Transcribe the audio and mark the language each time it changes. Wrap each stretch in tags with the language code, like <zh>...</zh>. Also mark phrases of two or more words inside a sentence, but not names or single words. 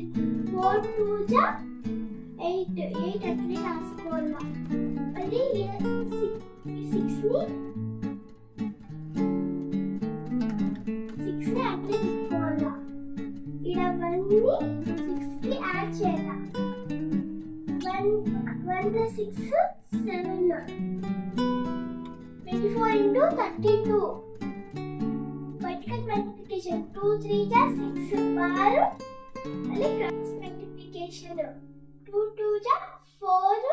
<te>4 2 ja 8. 8 అట్లే రాసుకోవాలా. మళ్ళీ 6 ని 6 ని అట్లే ని 6 కి యాడ్ చేయాలి.</te> <en>1 plus 6 7. 24 into 32. Vertical multiplication 2 3 ja 6 bar. Mali cross multiplication 2 2 ja 4.</en>